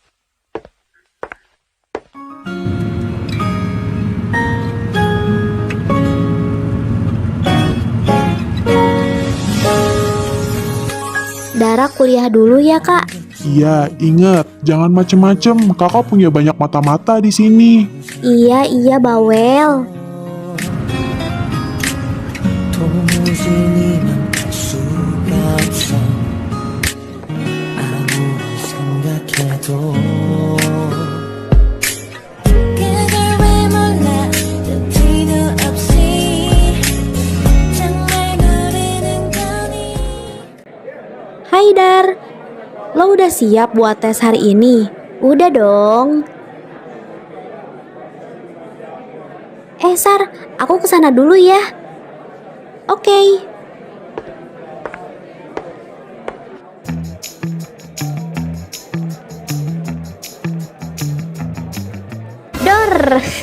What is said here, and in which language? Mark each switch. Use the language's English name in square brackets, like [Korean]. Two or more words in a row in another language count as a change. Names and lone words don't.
[Indonesian] Dara kuliah dulu ya kak. Iya, ingat, jangan macem-macem. Kakak punya banyak mata-mata di sini. Iya bawel. [Korean] 도무지 멈출 수가 없어 아무리 생각해도 그걸 왜 몰라 눈치도 없이 정말 모르는 거니. [Indonesian] Hai Dar, lo udah siap buat tes hari ini? Udah dong. Sar, aku kesana dulu ya. Oke. Dor.